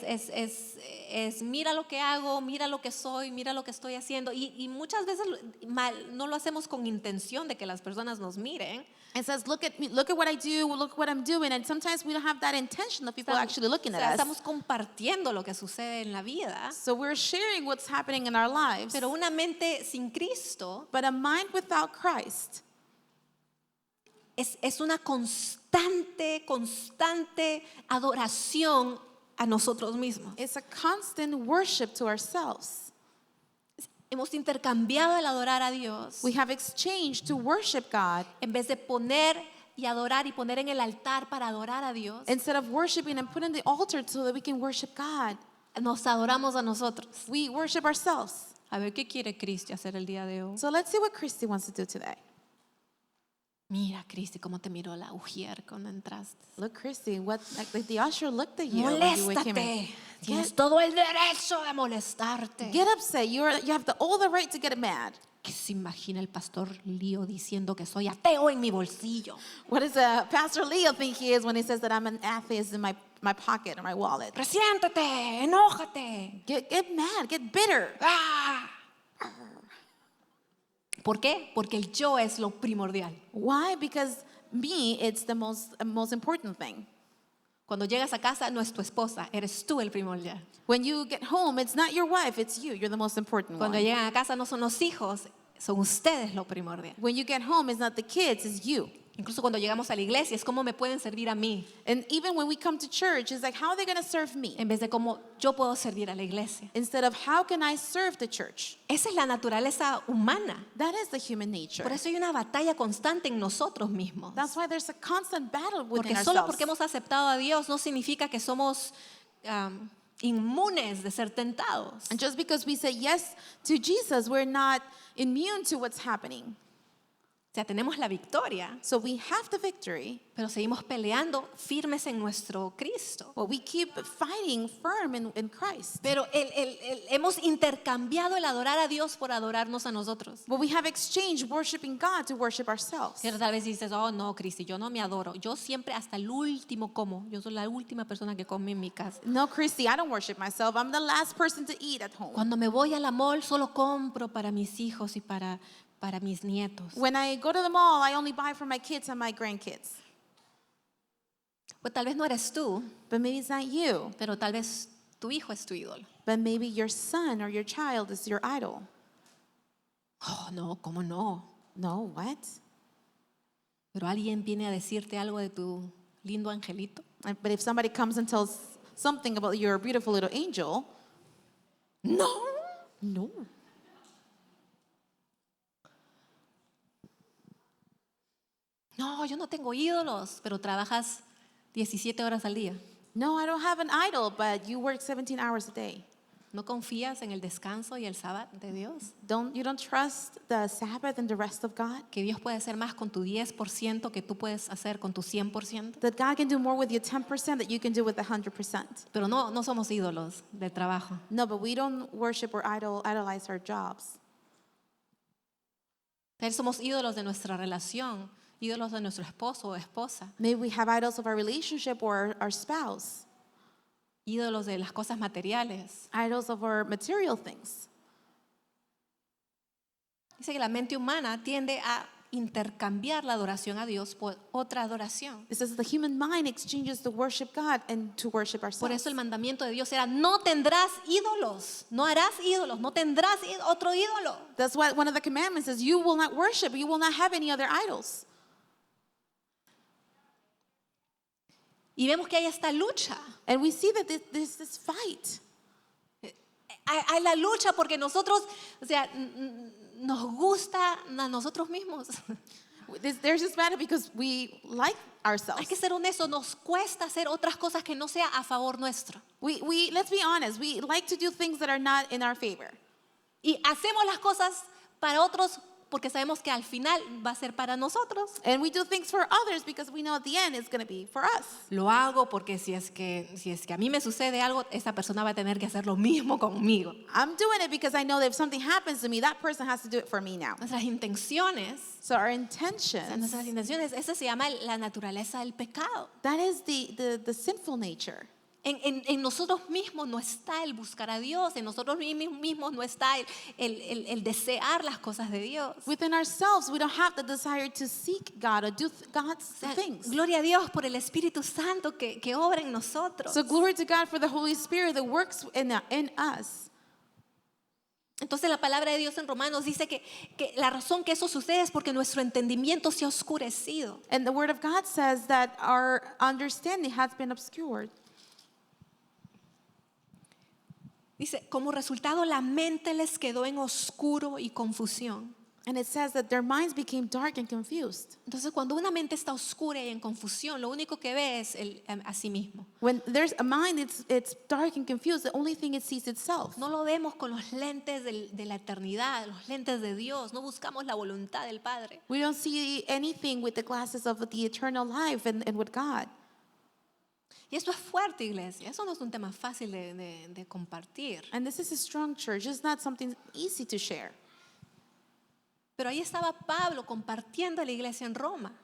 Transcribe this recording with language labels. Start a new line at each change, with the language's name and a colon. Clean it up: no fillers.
Spanish: Es mira lo que hago, mira lo que soy, mira lo que estoy haciendo. Y muchas veces no lo hacemos con intención de que las personas nos miren.
English: It says, look at me, look at what I do, look what I'm doing. And sometimes we don't have that intention of people actually looking
Spanish: O sea,
English: at us.
Spanish: estamos compartiendo lo que sucede en la vida.
English: So we're sharing what's happening in our lives.
Spanish: Pero una mente sin Cristo
English: But a mind without Christ
Spanish: es una constante adoración a nosotros mismos.
English: is a constant worship to ourselves.
Spanish: Hemos intercambiado el adorar a Dios
English: We have exchanged to worship God
Spanish: en vez de poner y adorar y poner en el altar para adorar a Dios.
English: instead of worshiping and putting the altar so that we can worship God.
Spanish: Nos adoramos a nosotros.
English: We worship ourselves.
Spanish: A ver qué quiere Cristi hacer el día de hoy.
English: So let's see what Christy wants to do today.
Spanish: Mira, Cristi, cómo te miró la ujier cuando entraste.
English: Look, Christy, what like the usher looked at you when you came in.
Spanish: Moléstate. Tienes todo el derecho de molestarte.
English: Get upset. You have all the right to get mad.
Spanish: ¿Qué se imagina el pastor Lío diciendo que soy ateo en mi bolsillo?
English: What does Pastor Leo think he is when he says that I'm an atheist in my pocket or my wallet?
Spanish: Resiéntete, enójate.
English: Get mad, get bitter. ¡Ah!
Spanish: ¿Por qué? Porque el yo es lo primordial.
English: Why? Because me, it's the most important thing.
Spanish: Cuando llegas a casa no es tu esposa, eres tú el primordial.
English: When you get home, it's not your wife, it's you. You're the most important
Spanish: Cuando
English: one.
Spanish: llegan a casa no son los hijos, son ustedes lo primordial.
English: When you get home, it's not the kids, it's you.
Spanish: Incluso cuando llegamos a la iglesia es cómo me pueden servir a mí,
English: And even when we come to church, it's like, how are they going to serve me?
Spanish: en vez de cómo yo puedo servir a la iglesia.
English: Instead of, how can I serve the church?
Spanish: Esa es la naturaleza humana.
English: That is the human nature.
Spanish: Por eso hay una batalla constante en nosotros mismos.
English: That's why there's a constant battle within
Spanish: Porque solo
English: ourselves.
Spanish: porque hemos aceptado a Dios no significa que somos inmunes de ser tentados.
English: And just because we say yes to Jesus, we're not immune to what's happening.
Spanish: O sea, tenemos la victoria,
English: So we have the victory,
Spanish: pero seguimos peleando firmes en nuestro Cristo.
English: but we keep fighting firm in Christ.
Spanish: Pero hemos intercambiado el adorar a Dios por adorarnos a nosotros.
English: But we have exchanged worshiping God to worship ourselves.
Spanish: Pero tal vez dices, oh no, Cristi, yo no me adoro. Yo siempre hasta el último como. Yo soy la última persona que come en mi casa.
English: No, Christy, I don't worship myself. I'm the last person to eat at home.
Spanish: Cuando me voy a la mall solo compro para mis hijos y para mis nietos.
English: When I go to the mall, I only buy for my kids and my grandkids.
Spanish: Pues tal vez no eres tú,
English: But maybe it's not you.
Spanish: pero tal vez tu hijo es tu ídolo.
English: But maybe your son or your child is your idol.
Spanish: Oh, no, ¿cómo no?
English: No, what?
Spanish: Pero alguien viene a decirte algo de tu lindo angelito.
English: But if somebody comes and tells something about your beautiful little angel,
Spanish: No.
English: no.
Spanish: No, yo no tengo ídolos, pero trabajas 17 horas al día.
English: No, I don't have an idol, but you work 17 hours a day.
Spanish: ¿No confías en el descanso y el sábado de Dios?
English: You don't trust the Sabbath and the rest of God?
Spanish: Que Dios puede hacer más con tu 10% que tú puedes hacer con tu 100%.
English: That God can do more with your 10% that you can do with 100%.
Spanish: Pero no somos ídolos del trabajo.
English: No, but we don't worship or idolize our jobs.
Spanish: Tal vez somos ídolos de nuestra relación, ídolos de nuestro esposo o esposa,
English: Maybe we have idols of our relationship or our spouse,
Spanish: ídolos de las cosas materiales.
English: idols of our material things.
Spanish: Dice que la mente humana tiende a intercambiar la adoración a Dios por otra adoración.
English: It says the human mind exchanges to worship God and to worship
Spanish: Por
English: ourselves.
Spanish: eso el mandamiento de Dios era, no tendrás ídolos, no harás ídolos, no tendrás otro ídolo.
English: That's what one of the commandments is. You will not worship, you will not have any other idols.
Spanish: Y vemos que hay esta lucha.
English: And we see that there's this fight.
Spanish: Hay la lucha porque nosotros, o sea, nos gusta a nosotros mismos.
English: There's this matter because we like ourselves.
Spanish: Hay que ser honestos, nos cuesta hacer otras cosas que no sea a favor nuestro.
English: Let's be honest, we like to do things that are not in our favor.
Spanish: Y hacemos las cosas para otros porque sabemos que al final va a ser para nosotros.
English: And we do things for others because we know at the end it's going to be for us.
Spanish: Lo hago porque si es que a mí me sucede algo, esa persona va a tener que hacer lo mismo conmigo.
English: I'm doing it because I know that if something happens to me, that person has to do it for me now.
Spanish: Nuestras intenciones,
English: So our intentions,
Spanish: esa se llama la naturaleza del pecado.
English: that is the sinful nature.
Spanish: En nosotros mismos no está el buscar a Dios, en nosotros mismos no está el desear las cosas de Dios.
English: Within ourselves, we don't have the desire to seek God or do God's
Spanish: O sea,
English: things.
Spanish: gloria a Dios por el Espíritu Santo que obra en nosotros.
English: So glory to God for the Holy Spirit that works in us.
Spanish: Entonces la palabra de Dios en Romanos dice que la razón que eso sucede es porque nuestro entendimiento se ha oscurecido.
English: And the Word of God says that our understanding has been obscured.
Spanish: Dice, como resultado la mente les quedó en oscuro y confusión.
English: And it says that their minds became dark and confused.
Spanish: Entonces cuando una mente está oscura y en confusión, lo único que ve es a sí mismo.
English: When there's a mind, it's dark and confused. The only thing it sees itself.
Spanish: No lo vemos con los lentes de la eternidad, los lentes de Dios. No buscamos la voluntad del Padre.
English: We don't see anything with the glasses of the eternal life and with God.
Spanish: Y esto es fuerte, iglesia. Eso no es un tema fácil de compartir.
English: And this is a strong church. It's not something easy to share.
Spanish: Pero ahí estaba Pablo compartiendo a la iglesia en Roma.